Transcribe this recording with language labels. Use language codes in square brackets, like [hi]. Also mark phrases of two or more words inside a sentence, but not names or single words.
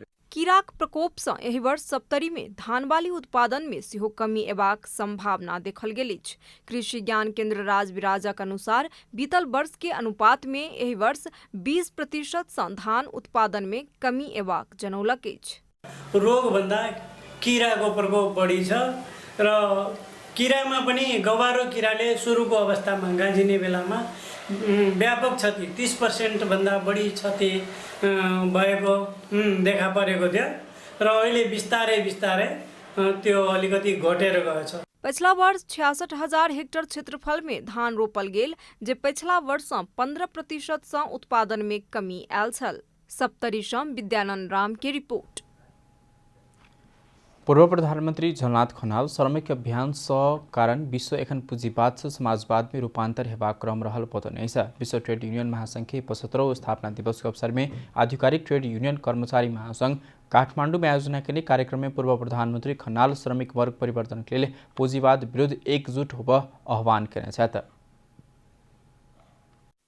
[mai] कीड़ाक प्रकोप सँ एहि वर्ष सप्तरी में धान बाली उत्पादन में सेहो कमी एबाक संभावना देखल गेल अछि। कृषि ज्ञान केंद्र राजविराजक अनुसार बीतल वर्ष के अनुपात में एहि वर्ष 20% सँ धान उत्पादन में कमी एबाक जनौलक अछि। [ne] रोग भन्दा कीड़ाको प्रकोप बढी छ र कीड़ामा पनि गवारो कीड़ाले सुरुको अवस्थामा गाँजिने बेलामा व्यापक क्षति 30% भन्दा बढी क्षति भएको देखा परेको थियो र अहिले बिस्तारै बिस्तारै त्यो अलिकति घटेर गएछ। [mai] पिछला वर्ष 66,000 हेक्टेयर क्षेत्रफल में धान रोपल गेल, जे पिछला वर्ष 15% सँ उत्पादन में कमी आयल छल। सप्तरी सँ विद्यानंद राम के रिपोर्ट। पूर्व प्रधानमंत्री झलनाथ खनाल श्रमिक अभियान सँ कारण विश्व एखन पुँजीवाद से समाजवाद में रूपांतर हेबाक क्रम रहल बतौने छ। विश्व ट्रेड यूनियन महासंघ के 75वां स्थापना दिवस के अवसर में आधिकारिक ट्रेड यूनियन कर्मचारी महासंघ काठमांडू में आयोजना के कार्यक्रम में पूर्व प्रधानमंत्री खनाल श्रमिक वर्ग परिवर्तन के लिए पुँजीवाद विरुद्ध एकजुट होब आह्वान केने छथि।